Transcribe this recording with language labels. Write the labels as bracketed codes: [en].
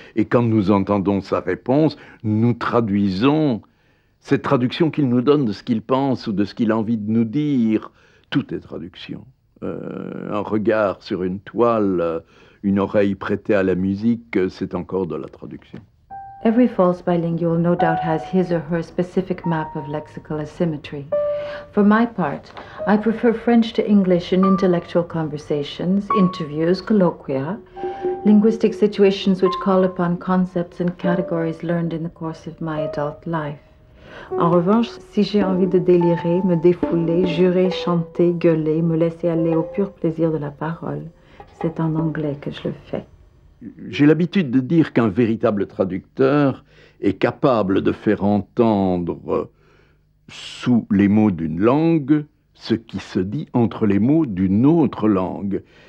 [fr] Et quand nous entendons sa réponse, nous traduisons cette traduction qu'il nous donne de ce qu'il pense ou de ce qu'il a envie de nous dire. Tout est traduction. Un regard sur une toile, une oreille prêtée à la musique, c'est encore de la traduction. [en] Every false bilingual no doubt has his or her specific map of lexical asymmetry. For my part, I prefer French to English in intellectual conversations, interviews, colloquia, linguistic situations which call upon concepts and categories learned in the course of my adult life. [fr] En revanche, si j'ai envie de délirer, me défouler, jurer, chanter, gueuler, me laisser aller au pur plaisir de la parole, c'est en anglais que je le fais. J'ai l'habitude de dire qu'un véritable traducteur est capable de faire entendre sous les mots d'une langue ce qui se dit entre les mots d'une autre langue.